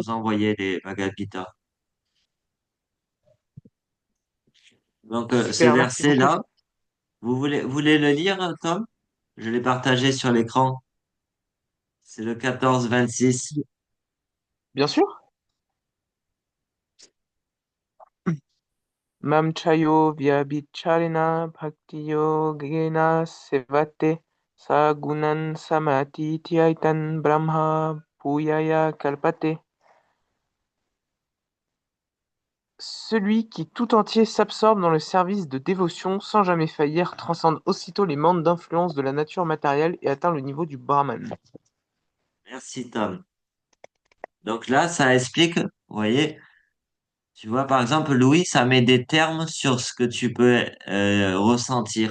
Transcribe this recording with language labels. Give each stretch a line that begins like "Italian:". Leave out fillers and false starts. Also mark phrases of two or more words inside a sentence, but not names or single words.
French: vous envoyer les Bhagavad Gita. Donc, ce Super. Merci beaucoup. verset-là, vous voulez le lire, Tom? Je l'ai partagé sur l'écran. C'est le 14-26. Bien sûr.
Sanskrit: Mamchayo vyabhicharena bhaktiyo gena sevate sagunan samati tyaitan brahma bhuyaya kalpate.
French: Celui qui tout entier s'absorbe dans le service de dévotion sans jamais faillir transcende aussitôt les bandes d'influence de la nature matérielle et atteint le niveau du Brahman. Merci, Tom. Donc là, ça explique, vous voyez, tu vois, par exemple, Louis, ça met des termes sur ce que tu peux ressentir.